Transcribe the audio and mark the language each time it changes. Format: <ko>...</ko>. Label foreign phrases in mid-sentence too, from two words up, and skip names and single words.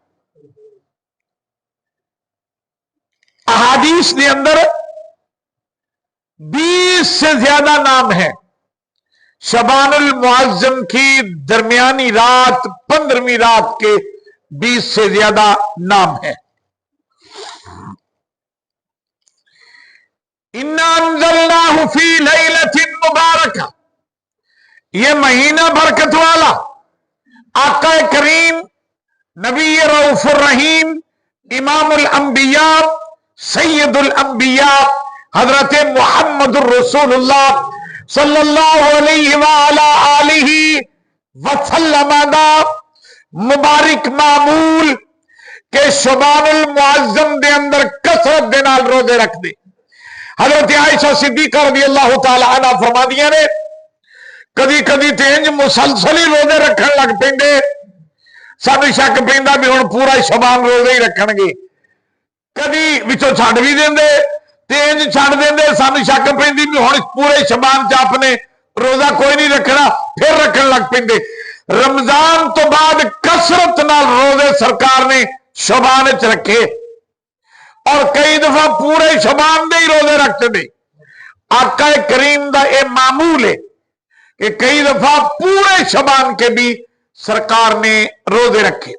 <ur>احادیث کے اندر 20 سے زیادہ نام ہیں. شعبان المعظم کی درمیانی رات 15ویں رات کے 20 سے زیادہ نام ہیں.</ur> <ar>اِنَّا أَنزَلْنَاهُ فِي لَيْلَةٍ مُبَارَكَةٍ،</ar> <ur>یہ مہینہ برکت والا.</ur> <pa>آقا کریم نبی رؤوف الرحیم امام الانبیاء سید الانبیاء حضرت محمد الرسول اللہ</pa> <ar>صلی اللہ علیہ وآلہ آلہ وسلم</ar> <pa>دا مبارک معمول کہ شعبان المعظم دے اندر کثرت دے نال روزے رکھ دے. حضرت عائشہ صدیقہ</pa> <ar>رضی اللہ تعالی عنہ</ar> <pa>فرما دیا نے کدی کدی تینج مسلسل ہی روزے رکھن لگ پیندے، سانو شک پیندا بھی ہن پورا شعبان روزے ہی رکھن گے. کدی وچوں چھڈ بھی دیندے، تینج چھڈ دیندے، سانو شک پیندی بھی ہن پورے شعبان چ اپنے روزہ کوئی نہیں رکھنا، پھر رکھن لگ پیندے. رمضان تو بعد کثرت نال روزے سرکار نے شعبان وچ رکھے اور کئی دفعہ پورے شعبان دے ہی روزے رکھتے دے. آقا کریم دا اے معمول ہے کہ کئی دفعہ پورے شعبان کے بھی سرکار نے روزے رکھے.</pa>